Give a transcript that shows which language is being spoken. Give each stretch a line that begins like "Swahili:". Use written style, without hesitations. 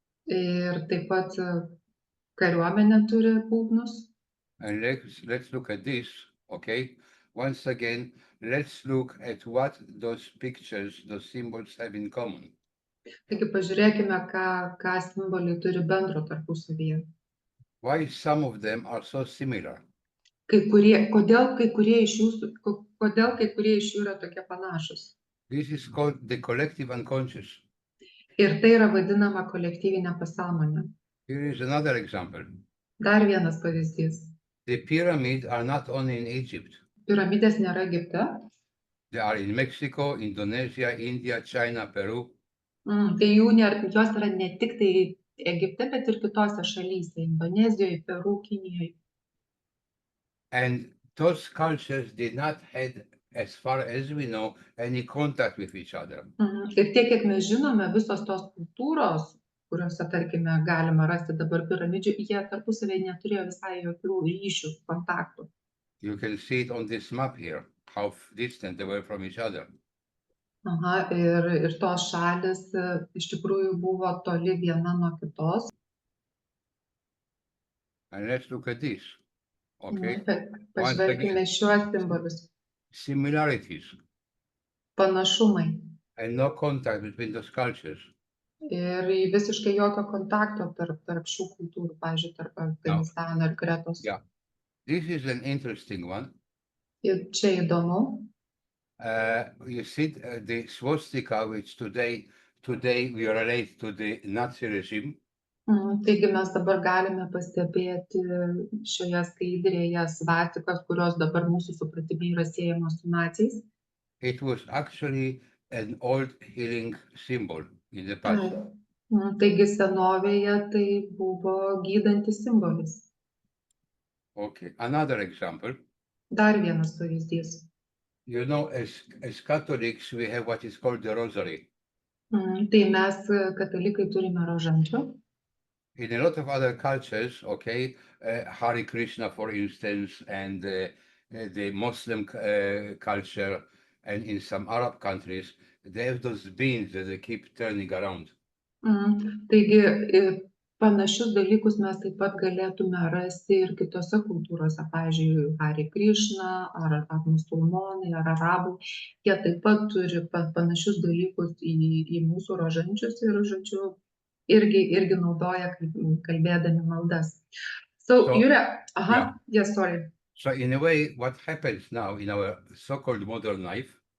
Lithuanian: Ir taip pat kariuomenė turi būgnus.
English: And let's look at this, okay? Once again, let's look at what those pictures, those symbols have in common.
Lithuanian: Taigi pažiūrėkime, ką simboliai turi bendro tarpusavyje.
English: Why some of them are so similar?
Lithuanian: Kodėl kai kurie iš jų yra tokie panašus?
English: This is called the collective unconscious.
Lithuanian: Ir tai yra vadinama kolektyvinė pasąmonė.
English: Here is another example.
Lithuanian: Dar vienas pavyzdys.
English: The pyramids are not only in Egypt.
Lithuanian: Piramidės nėra Egipte.
English: They are in Mexico, Indonesia, India, China, Peru.
Lithuanian: Tai jos yra ne tik tai Egipte, bet ir kitose šalyse. Indonezijoje, Peru, Kinijoje.
English: And those cultures did not have, as far as we know, any contact with each other.
Lithuanian: Ir tiek, kiek mes žinome, visos tos kultūros, kuriuose, tarkime, galima rasti dabar piramidžių, jie tarpusavėje neturėjo visai jokių ryšių, kontaktų.
English: You can see it on this map here, how distant they were from each other.
Lithuanian: Ir tos šalis iš tikrųjų buvo toli viena nuo kitos.
English: And let's look at this. Okay.
Lithuanian: Pažvelkime šiuos simbolius.
English: Similarities.
Lithuanian: Panašumai.
English: And no contact between those cultures.
Lithuanian: Ir visiškai jokio kontakto tarp šių kultūrų, pavyzdžiui, tarp Afganistano ir Kretos.
English: Yeah. This is an interesting one.
Lithuanian: Ir čia įdomu.
English: You see the swastika, which today we relate to the Nazi regime.
Lithuanian: Taigi mes dabar galime pastebėti šioje skaidrėje svastikas, kurios dabar mūsų supratime yra siejamos su naciais.
English: It was actually an old healing symbol in the past.
Lithuanian: Taigi senovėje tai buvo gydantis simbolis.
English: Okay, another example.
Lithuanian: Dar vienas pavyzdys.
English: You know, as Catholics, we have what is called the Rosary.
Lithuanian: Tai mes katalikai turime rožančių.
English: In a lot of other cultures, okay, Hare Krishna, for instance, and the Muslim culture, and in some Arab countries, they have those beans that they keep turning around.
Lithuanian: Taigi panašius dalykus mes taip pat galėtume rasti ir kitose kultūrose, pavyzdžiui, Hare Krishna, ar musulmonai, ar arabų. Jie taip pat turi panašius dalykus į mūsų rožančius ir žodžiu irgi naudoja kalbėdami maldas.
English: So Julia, yes, sorry. So in a way, what happens now in our so-called modern life?